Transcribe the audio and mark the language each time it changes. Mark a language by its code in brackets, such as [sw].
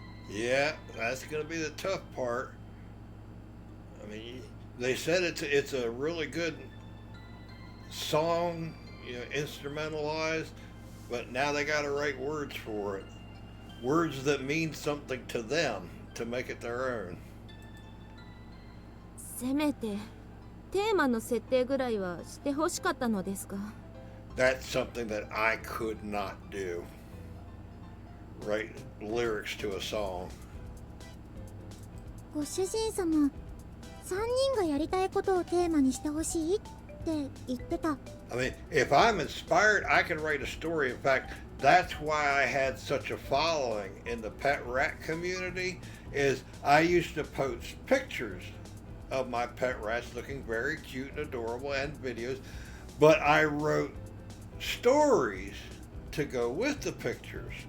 [en] Yeah, that's gonna be the tough part. I mean, they said it's a really good song, you know, instrumentalized, but now they gotta write words for it. Words that mean something to them to make it their own. [ja] せめてテーマの設定ぐらいはしてほしかったのですが。 [en] That's something that I could not do. Write lyrics to a song. [ja] ご主人様、3人がやりたいことをテーマにしてほしいって言ってた。 [en] I mean, if I'm inspired, I can write a story. In fact, that's why I had such a following in the pet rat community. Is I used to post pictures of my pet rats looking very cute and adorable and videos, but I wrote stories to go with the pictures.